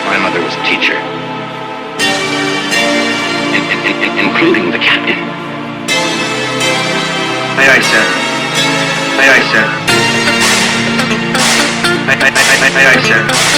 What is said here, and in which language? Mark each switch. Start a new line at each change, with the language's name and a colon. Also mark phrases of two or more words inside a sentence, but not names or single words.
English: mother was a teacher. Including the captain. Aye, aye, sir. Aye, aye, sir. Aye, aye, aye, aye, aye, aye, sir.